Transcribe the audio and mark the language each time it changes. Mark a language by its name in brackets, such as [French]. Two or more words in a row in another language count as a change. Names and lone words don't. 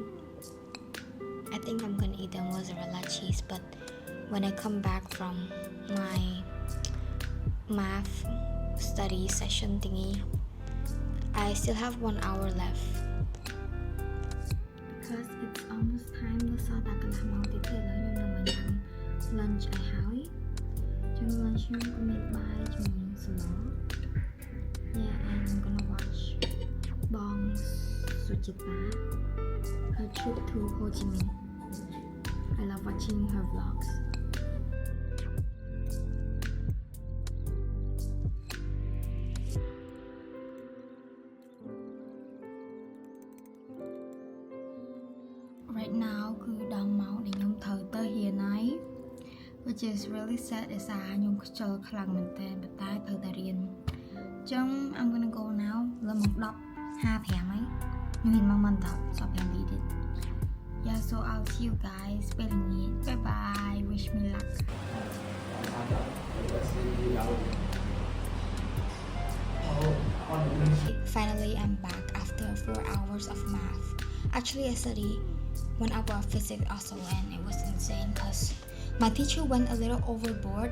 [English] I think I'm gonna eat the mozzarella cheese, but when I come back from my math study session thingy, I still have 1 hour left because it's almost time [Khmer] នៅសល់តែកន្លះម៉ោងទៀតទេឥឡូវខ្ញុំនឹងមកញ៉ាំ lunch ឲ្យហើយចឹង lunch ខ្ញុំក៏មានបាយជាមួយនឹងស្ល [English] Yeah, and I'm gonna watch Bong Suchita her trip to Ho Chi Minh. I love watching her vlogs. Right now [Khmer] គឺដល់ម៉ោងដែលខ្ញុំត្រូវទៅហ៊ានហើយ [English] which is really [Khmer] sad ដោយសារខ្ញុំខ្ជិលខ្លាំងមែនតើប៉ុន្តែត្រូវតែរៀនចឹង [English] I'm gonna go now [Khmer] លើម៉ោង 10:55 ហើយខ្ញុំហ៊ានមកមិនដល់សល់5នាទីទៀត [English] Yeah, so I'll see you guys [Khmer] ពេលល្ងាច [English] Bye bye wish me luck. Finally I'm back after 4 hours of math. Actually I study 1 hour of physics also and it was insane because my teacher went a little overboard.